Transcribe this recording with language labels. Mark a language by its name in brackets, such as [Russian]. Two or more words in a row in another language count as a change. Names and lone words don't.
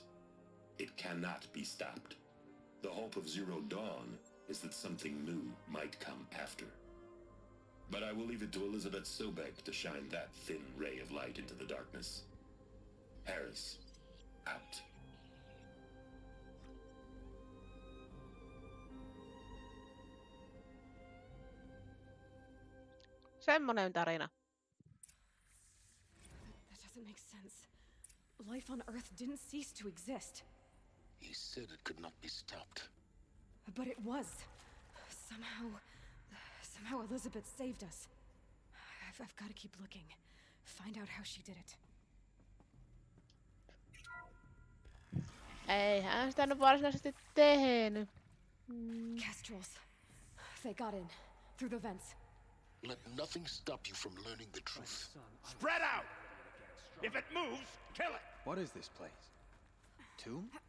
[English] It cannot be stopped. The hope of Zero Dawn is that something new might come after. But I will leave it to Elizabeth Sobek to shine that thin ray of light into the darkness. Harris, out. [Finnish] Semmonen tarina. [English] That doesn't make sense. Life on Earth didn't cease to exist. He said it could not be stopped. But it was. Somehow Elizabeth saved us. I've got to keep looking. Find out how she did it. [Finnish] Eihän sitä nyt varsinaisesti tehnyt. [English] Kestrels. They got in. Through the vents. Let nothing stop you from learning the truth. Spread out! If it moves, kill it! What is this place? Tomb?